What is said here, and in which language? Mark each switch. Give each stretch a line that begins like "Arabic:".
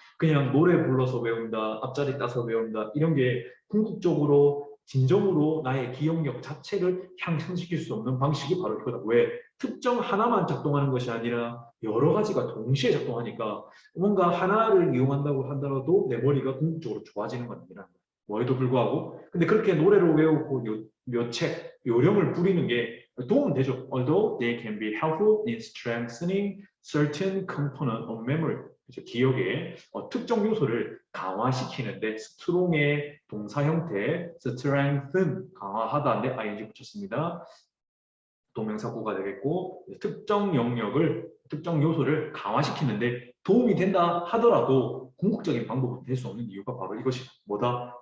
Korean: 그냥 노래 불러서 외운다, 앞자리 따서 외운다 이런 게 궁극적으로 진정으로 나의 기억력 자체를 향상시킬 수 없는 방식이 바로 이거다. 왜? 특정 하나만 작동하는 것이 아니라 여러 가지가 동시에 작동하니까 뭔가 하나를 이용한다고 하더라도 내 머리가 궁극적으로 좋아지는 건 아니라는 거예요. 뭐에도 불구하고 근데 그렇게 노래를 외우고 몇 책, 요령을 부리는 게 도움은 되죠.
English: Although they can be helpful in strengthening certain component of memory.
Korean: 기억의 특정 요소를 강화시키는데 strong의 동사 형태 strengthen 강화하다인데 ing 붙였습니다. 동명사구가 되겠고 특정 영역을 특정 요소를 강화시키는데 도움이 된다 하더라도 궁극적인 방법은 될 수 없는 이유가 바로 이것이 뭐다?